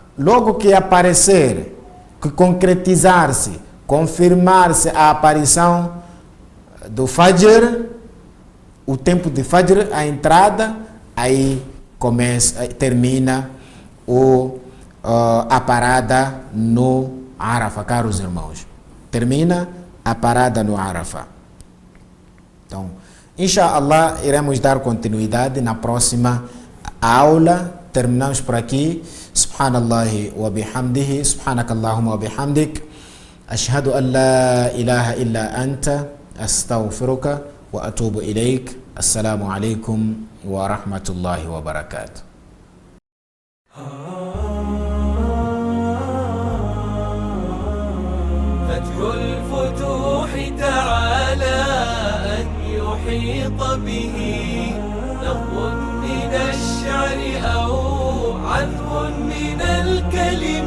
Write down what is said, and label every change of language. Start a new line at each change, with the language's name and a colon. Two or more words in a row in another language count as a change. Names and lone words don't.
Portuguese: Logo que aparecer, que concretizar-se, confirmar-se a aparição do Fajr, o tempo de Fajr, a entrada, aí termina a parada no Arafah, caros irmãos. Termina a parada no Arafah. Então, inshallah, iremos dar continuidade na próxima aula. Terminamos por aqui.
Arabic: سبحان الله وبحمده، سبحانك اللهم وبحمدك، أشهد أن لا إله إلا أنت، أستغفرك وأتوب إليك. السلام عليكم ورحمة الله وبركاته. فتح الفتوح تعالى أن يحيط به نظم من الشعر أو عذب من الكلم.